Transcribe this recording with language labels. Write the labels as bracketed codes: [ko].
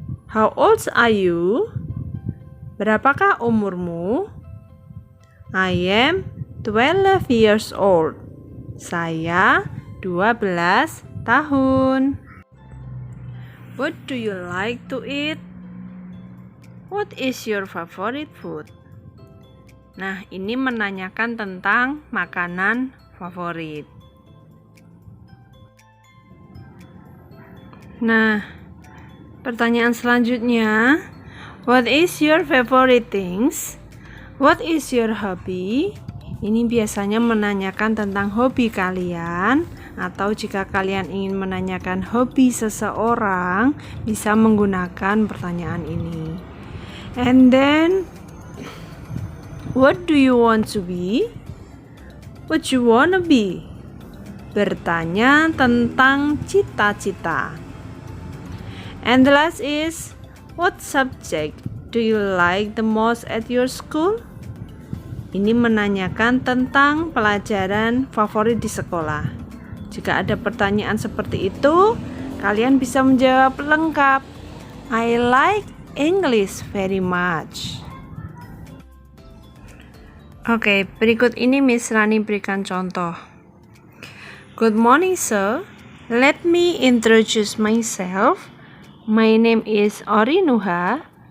[en] How old are you? [id] Berapakah umurmu? [en] I am 12 years old. [id] Saya 12 tahun. [en] What do you like to eat? What is your favorite food? [id] Nah, ini menanyakan tentang makanan favorit. Nah, pertanyaan selanjutnya, [en] what is your favorite things? What is your hobby? [id] Ini biasanya menanyakan tentang hobi kalian, atau jika kalian ingin menanyakan hobi seseorang, bisa menggunakan pertanyaan ini. [en] And then, what do you want to be? What you wanna be? [id] Bertanya tentang cita-cita. [en] And the last is, what subject do you like the most at your school? [id] Ini menanyakan tentang pelajaran favorit di sekolah. Jika ada pertanyaan seperti itu, kalian bisa menjawab lengkap. [en] I like English very much. [id] Oke, berikut ini Miss Rani berikan contoh. [en] Good morning, sir. Let me introduce myself. My name is Orinuha.